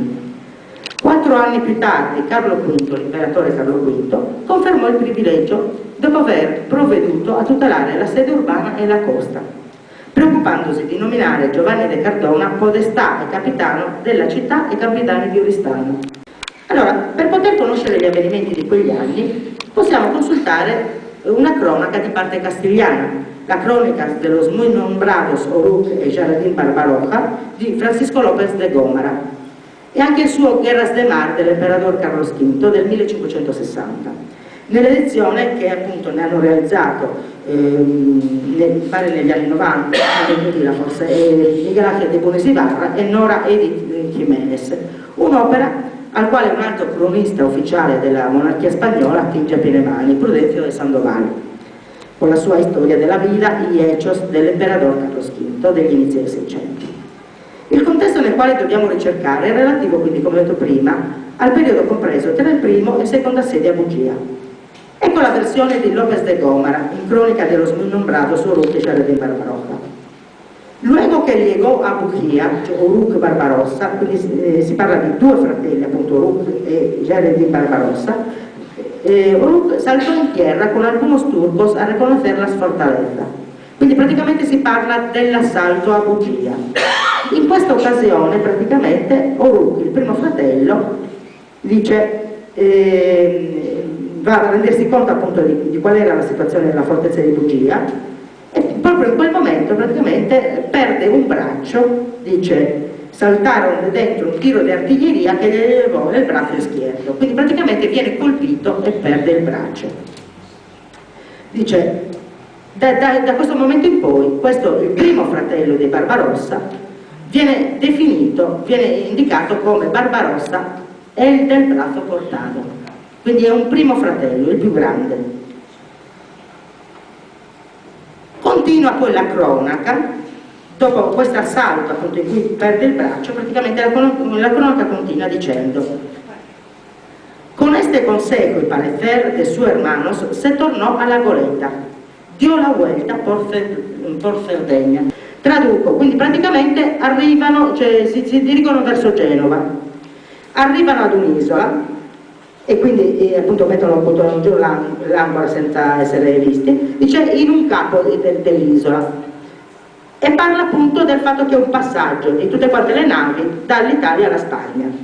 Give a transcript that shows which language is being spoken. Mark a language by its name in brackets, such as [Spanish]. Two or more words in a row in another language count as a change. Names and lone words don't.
[Italian] 4 anni più tardi Carlo V, l'imperatore Carlo V, confermò il privilegio dopo aver provveduto a tutelare la sede urbana e la costa, preoccupandosi di nominare Giovanni de Cardona podestà e capitano della città e capitani di Oristano. Allora, per poter conoscere gli avvenimenti di quegli anni, possiamo consultare una cronaca di parte castigliana, la Crónicas de los muy nombrados Oruc e Jaredín Barbaroja di Francisco López de Gómara, e anche il suo Guerras de Mar dell'imperatore Carlos V del 1560. Nell'edizione che appunto ne hanno realizzato pare negli anni 90, nel 2000 forse, Miguel Ángel de Bones Ibarra e Nora Edith Jiménez, un'opera al quale un altro cronista ufficiale della monarchia spagnola attinge a piene mani, Prudencio de Sandoval, con la sua storia della vita y hechos dell'imperatore Carlos V degli inizi del Seicento. Il contesto nel quale dobbiamo ricercare è relativo, quindi, come ho detto prima, al periodo compreso tra il primo e il secondo assedio a Bugia. Ecco la versione di López de Gómara in Crónica de los muy nombrados Oruc y Jaredín Barbaroja. [Spanish] Luego che llegò a Bujía, [Italian] cioè Oruc Barbarossa, quindi si parla di 2 fratelli, appunto Oruc e Jaredín Barbarossa, [Spanish] Oruc saltò in tierra con algunos turcos a reconocer las fortalezas. [Italian] Quindi praticamente si parla dell'assalto a Bujía. In questa occasione praticamente Oruc, il primo fratello, dice, va a rendersi conto appunto di qual era la situazione della fortezza di Bujía, e proprio in quel momento praticamente perde un braccio, dice, saltarono dentro un tiro di artiglieria che gli levò il braccio izquierdo, quindi praticamente viene colpito e perde il braccio. Dice, da questo momento in poi, questo, il primo fratello di Barbarossa, viene indicato come Barbarossa [Spanish] el del brazo cortado, [Italian] quindi è un primo fratello, il più grande. Continua poi la cronaca, dopo questo assalto appunto in cui perde il braccio, praticamente la cronaca continua dicendo: [Spanish] con este consejo y parecer de su hermanos se tornó a la goleta, dio la vuelta por Cerdeña. [Italian] Traduco, quindi praticamente arrivano, cioè si dirigono verso Genova, arrivano ad un'isola e quindi appunto mettono giù l'ancora senza essere visti, dice in un capo dell'isola, e parla appunto del fatto che è un passaggio di tutte quante le navi dall'Italia alla Spagna.